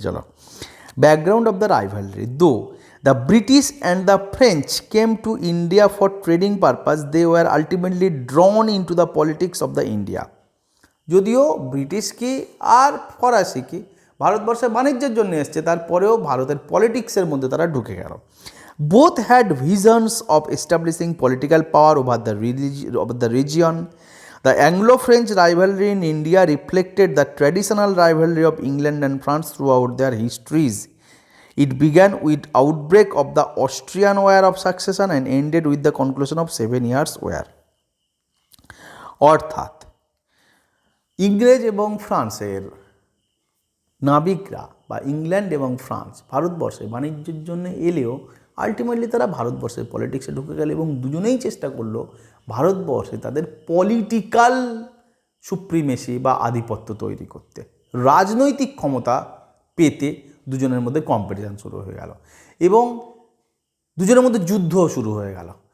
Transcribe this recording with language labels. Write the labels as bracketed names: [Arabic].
[Bangla] চলো, [English] Background of the rivalry. The British and the French came to India for trading purpose, they were ultimately drawn in to the politics of the India. [Bangla] যদিও British কি আর ফরাসি কি ভারতবর্ষে বাণিজ্যের জন্য এসছে, তারপরেও ভারতের পলিটিক্সের মধ্যে তারা ঢুকে গেল। [English] Both had visions of establishing political power over the region. The Anglo-French rivalry in India reflected the traditional rivalry of England and France throughout their histories. It began with outbreak of the Austrian War of Succession and ended with the conclusion of 7 Years' War. [Bangla] অর্থাৎ ইংরেজ এবং ফ্রান্সের নাবিকরা বা England এবং France ভারতবর্ষে বাণিজ্যের জন্য এলেও আলটিমেটলি তারা ভারতবর্ষের পলিটিক্সে ঢুকে গেল এবং দুজনেই চেষ্টা করলো ভারতবর্ষে তাদের পলিটিক্যাল সুপ্রিমেসি বা আধিপত্য তৈরি করতে, রাজনৈতিক ক্ষমতা পেতে দুজনের মধ্যে কম্পিটিশান শুরু হয়ে গেল এবং দুজনের মধ্যে যুদ্ধ শুরু হয়ে গেল।